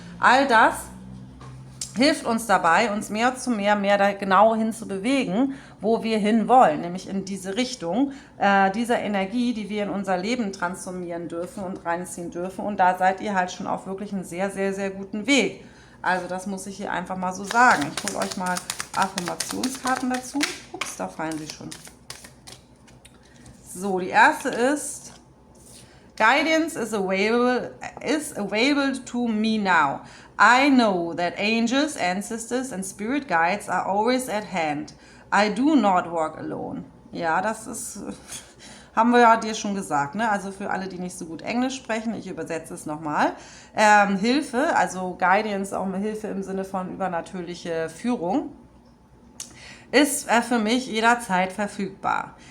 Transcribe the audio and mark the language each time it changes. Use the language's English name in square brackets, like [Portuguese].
[German] All das hilft uns dabei, uns mehr zu mehr da genau hin zu bewegen, wo wir hin wollen, nämlich in diese Richtung dieser Energie, die wir in unser Leben transformieren dürfen und reinziehen dürfen. Und da seid ihr halt schon auf wirklich einen sehr, sehr, sehr guten Weg. Also das muss ich hier einfach mal so sagen. Ich hole euch mal Affirmationskarten dazu. Ups, da fallen sie schon. So, die erste ist: [English] Guidance is available to me now. I know that angels, ancestors and spirit guides are always at hand. I do not walk alone. [German] Ja, das ist, haben wir ja dir schon gesagt, ne? Also für alle, die nicht so gut Englisch sprechen, ich übersetze es nochmal. Hilfe, also Guidance, auch Hilfe im Sinne von übernatürliche Führung, ist für mich jederzeit verfügbar.